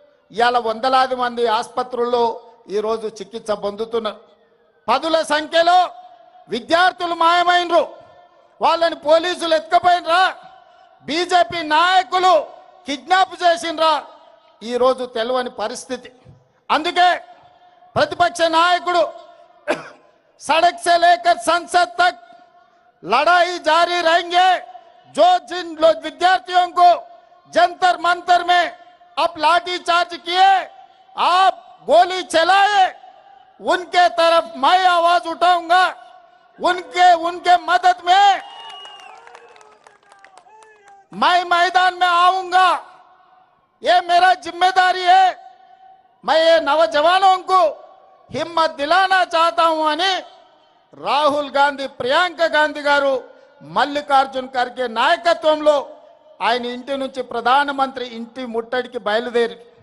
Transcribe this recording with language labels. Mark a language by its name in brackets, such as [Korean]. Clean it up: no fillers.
[Telugu] ఇవాళ వందలాది మంది ఆసుపత్రుల్లో ఈరోజు చికిత్స పొందుతున్నారు. పదుల సంఖ్యలో విద్యార్థులు మాయమైనరు. వాళ్ళని పోలీసులు ఎత్తుకపోయినరా, బీజేపీ నాయకులు కిడ్నాప్ చేసినరా, ఈరోజు తెలియని పరిస్థితి. అందుకే ప్రతిపక్ష నాయకుడు [Hindi] సड़क से लेकर संसद तक लड़ाई जारी रहेंगे. जो जिन लोग विद्यार्थियों को जंतर मंतर में आप लाठी चार्ज किए, आप गोली चलाए, उनके तरफ मैं आवाज उठाऊंगा. उनके मदद में मैं मैदान में आऊंगा. ये मेरा जिम्मेदारी है. मैं ये नौजवानों को हिम्मत दिलाना चाहता हूं [Telugu] అని రాహుల్ గాంధీ, ప్రియాంక గాంధీ గారు మల్లికార్జున్ ఖర్గే నాయకత్వంలో ఆయన ఇంటి నుంచి ప్రధానమంత్రి ఇంటి ముట్టడికి బయలుదేరి.